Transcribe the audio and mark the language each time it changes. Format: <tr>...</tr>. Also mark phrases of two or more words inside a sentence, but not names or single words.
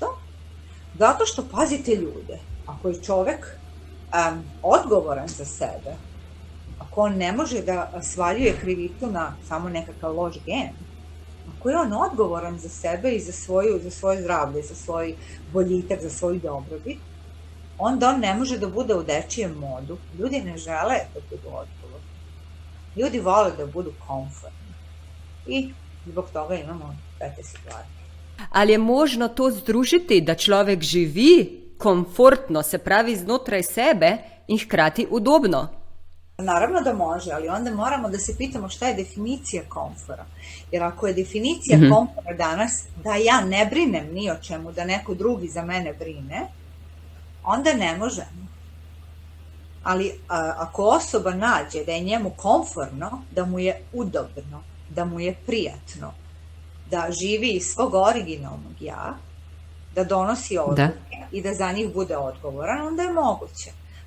<sr>Zato što, pazite ljude, ako je čovek odgovoran za sebe, ako on ne može da svaljuje krivicu na samo nekakav loš gen, ako je on odgovoran za sebe i za svoje zdravlje, za svoj boljitak, za svoju dobrobit, onda on ne može da bude u dečijem modu. Ljudi ne žele da budu odgovorni. Ljudi vole da budu komfortni. I zbog toga imamo te situacije.</sr> <sl>Ali je možno to združiti, da človek živi komfortno, se pravi znotraj sebe in hkrati udobno?</sl> <sr>Naravno da može, ali onda moramo da se pitamo šta je definicija komfora. Jer ako je definicija komfora danas da ja ne brinem ni o čemu, da neko drugi za mene brine, onda ne možemo. Ali ako osoba nađe da je njemu komforno, da mu je udobno, da mu je prijatno, da živi iz svog originalnog ja, da donosi odluke i da za njih bude odgovoran, onda je moguće.</sr>